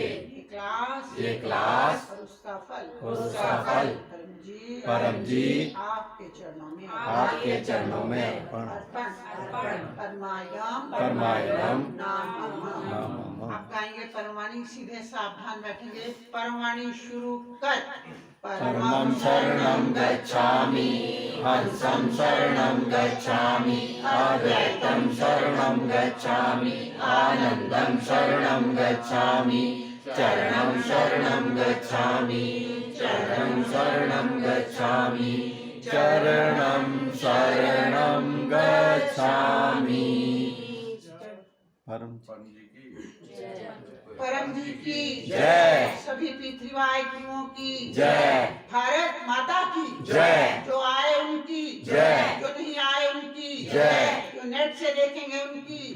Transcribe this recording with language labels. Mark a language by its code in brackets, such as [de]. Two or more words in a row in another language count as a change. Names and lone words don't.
[hi] ये क्लास और उसका फल परम जी आपके चरणों में अर्पण। [sa] परमायम नाम। [hi] आप गाएंगे परमाणी, सीधे सावधान बैठेंगे। परमाणी शुरू कर। [sa] परमं शरणं गच्छामि, हंसं शरणं गच्छामि, अद्वैतं शरणं गच्छामि, आनन्दं शरणं गच्छामि, चरणं शरणं गच्छामि, चरणं शरणं गच्छामि, चरणं शरणं गच्छामि। [hi] परम जी की जय। सभी पृथ्वीवासियों की जय। भारत माता की जय। जो आए उनकी जय। जो नहीं आए उनकी जय। जो नेट से देखेंगे उनकी